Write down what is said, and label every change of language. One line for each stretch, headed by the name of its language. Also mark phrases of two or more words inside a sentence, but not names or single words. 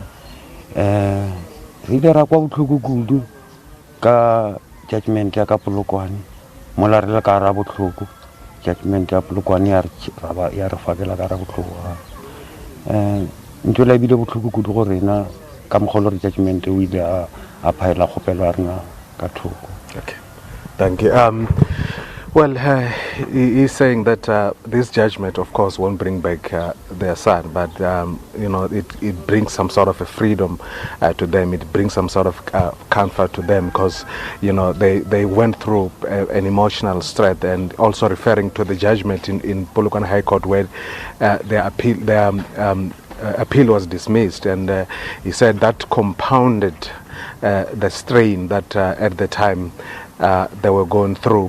Northern Sotho: Re ile ra kwa botlhoko kudu ka judgment ya ka Polokwane, mola re le ka ra botlhoko judgment ya Polokwane ya re fakela ka ra botlhoko. Ntho la bile botlhoko kudu go rena ka mogolo re judgment o ile a phaela kgopelo ya rena ka thoko.
English: Okay, thank you. Well, he's saying that this judgment, of course, won't bring back their son, but you know, it brings some sort of a freedom to them. It brings some sort of comfort to them, because you know they went through an emotional stress, and also referring to the judgment in Polokwane High Court where their appeal was dismissed, and he said that compounded the strain that at the time they were going through.